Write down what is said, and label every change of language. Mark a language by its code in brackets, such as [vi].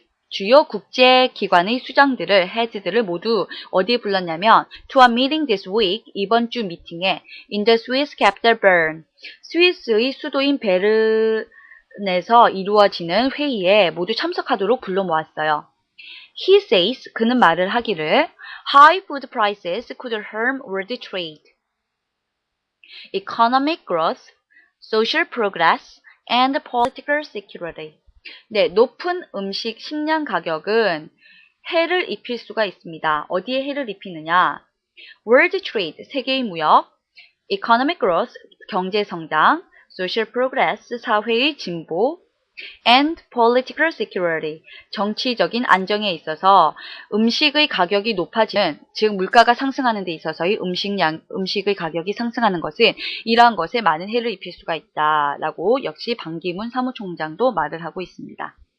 [ko] 주요 국제기관의 수장들을, 헤드들을 모두 어디에 불렀냐면 [en] to a meeting this week, [ko] 이번 주 미팅에 [en] in the Swiss capital Bern, [ko] 스위스의 수도인 베른에서 이루어지는 회의에 모두 참석하도록 불러 모았어요. [en] He says, [ko] 그는 말을 하기를 [en] high food prices could harm world trade, economic growth, social progress, and political security. [ko] 네, 높은 음식, 식량 가격은 해를 입힐 수가 있습니다. 어디에 해를 입히느냐? [en] World trade, [ko] 세계의 무역, [en] economic growth, [ko] 경제 성장, [en] social progress, [ko] 사회의 진보, [en] and political security, [ko] 정치적인 안정에 있어서 음식의 가격이 높아지는, 즉 물가가 상승하는 데 있어서의 음식의 가격이 상승하는 것은 이러한 것에 많은 해를 입힐 수가 있다라고 역시 반기문 사무총장도 말을 하고 있습니다.